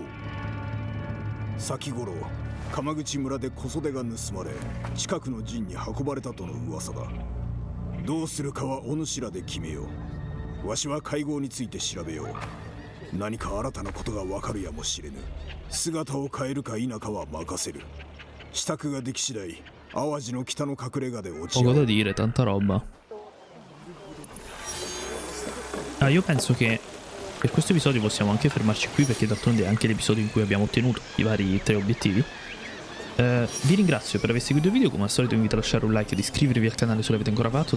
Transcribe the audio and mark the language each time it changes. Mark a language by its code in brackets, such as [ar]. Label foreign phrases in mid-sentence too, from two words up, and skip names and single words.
[ja] 先頃鎌口村で小袖が盗まれ、近くの陣に運ばれたとの噂だ。どうするかはお主らで決めよう。わしは会合について調べよう。何か新たなことがわかるやもしれぬ。姿を変えるか否かは任せる。支度ができ次第、淡路の北の隠れ家で落ち合 [it] Poco [ja] う。 [it] da dire, tanta roba. Ah, io penso che per questo episodio possiamo anche fermarci qui, perché d'altronde è anche l'episodio in cui abbiamo ottenuto i vari 3 obiettivi. Vi ringrazio per aver seguito il video, come al solito vi invito a lasciare un like ed iscrivervi al canale se l'avete ancora fatto.